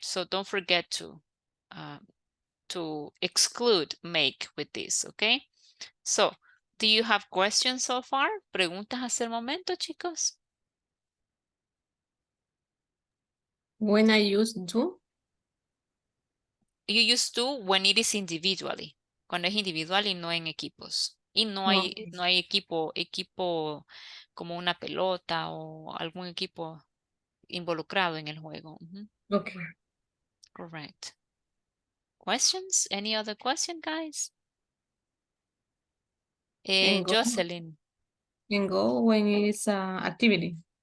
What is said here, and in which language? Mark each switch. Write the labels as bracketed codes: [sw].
[en] So don't forget to exclude make with this, okay? So, do you have questions so far? [es] ¿Preguntas hasta el momento, chicos? [en] When I use do, You use to when it is individually. [es] Cuando es individual y no en equipos. Y no hay equipo como una pelota o algún equipo involucrado en el juego. [en] okay. Correct. Questions? Any other question, guys? And go, Jocelyn. and go when it is activity.